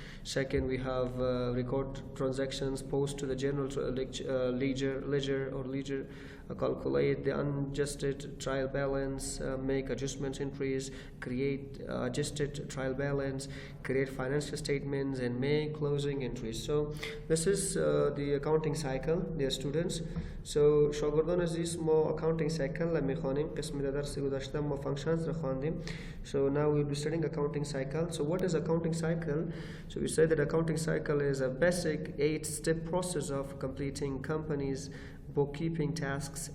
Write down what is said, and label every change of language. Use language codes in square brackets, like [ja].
[en] Second, we have record transactions, post to the general ledger, calculate the unadjusted trial balance, make adjustments entries, create adjusted trial balance, create financial statements, and make closing entries. So this is the accounting cycle, dear students. [fa] So شاگردان عزیز ما accounting cycle میخوانیم. قسم درس گذشته ما functions رو خواندیم. [en] So now we'll be studying accounting cycle. So what is accounting cycle? So we say that accounting cycle is a basic 8-step process of completing companies' bookkeeping tasks.